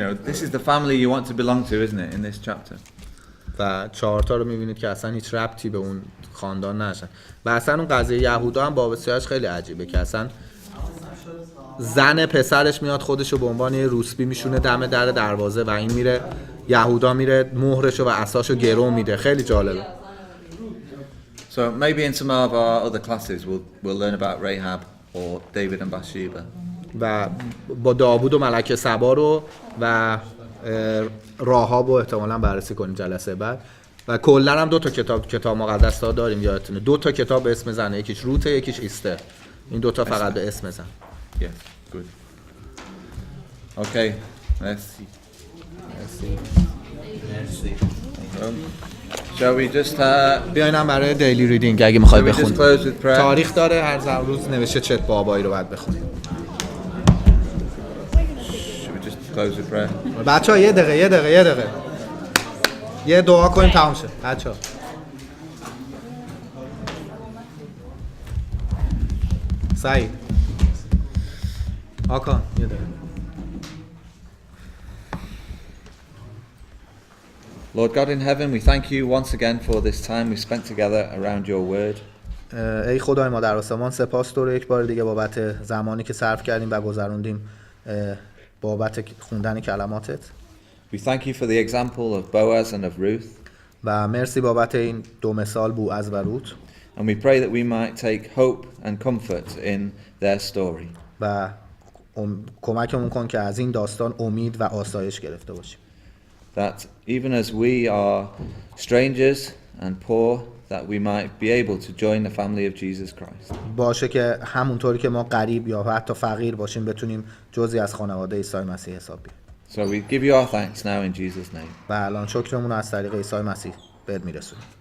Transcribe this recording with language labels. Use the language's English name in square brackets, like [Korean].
[English] This is the family you want to belong to, isn't it, in this chapter? [Persian] و 4 تا رو میبینید که اصلا هیچ ربطی به اون خاندان نشن. و اصلا اون قضیه یهودا هم بابتش خیلی عجیبه که اصلا زن پسرش میاد خودشو به عنوان یه روسبی میشونه دم در دروازه و این میره یهودا میره مهرشو و عصاشو گرو میده. خیلی جالبه. [English] So maybe in some of our other classes we'll learn about Rahab or David and Bathsheba. [Persian] و با داوود و ملکه سبا رو و راهاب رو احتمالاً بررسی کنیم جلسه بعد. و کلا هم 2 تا کتاب مقدس داریم یادتونه. 2 تا کتاب به اسم زنه، یکیش روته یکیش ایستر. این 2 تا فقط به اسم زن. [English] Yes, good. Okay, merci. Shall we just [Persian] بیاین هم برای دیلی ریدینگ اگه میخوای بخونید. تاریخ داره هر روز نوشته چت بابایی رو بعد بخونید. [English] Should we just close with prayer? [Persian] بچه‌ها یه دقیقه. یه دعا کنیم تمام شه. بچه‌ها. سعید. آکان یه دقیقه. [English] Lord God in heaven, we thank you once again for this time we spent together around your word. [Persian] ای خدای ما در آسمان سپاس تو رو یک بار دیگه بابت زمانی که صرف کردیم و گذروندیم بابت خوندن کلماتت. [English] We thank you for the example of Boaz and of Ruth. [Persian] و مرسی بابت این 2 مثال بوعز و روت. [English] And we pray that we might take hope and comfort in their story. [Persian] و کمکمون کن که از این داستان امید و آسایش گرفته باشیم. [English] That even as we are strangers and poor, that we might be able to join the family of Jesus Christ. [Persian] باشه که همونطوری که ما غریب یا حتی فقیر باشیم بتونیم جزئی از خانواده عیسی مسیح حساب بیاریم. [English] So we give you our thanks now in Jesus' name. [Persian] و الان شکرمون رو از طریق عیسی مسیح بهت میرسونیم.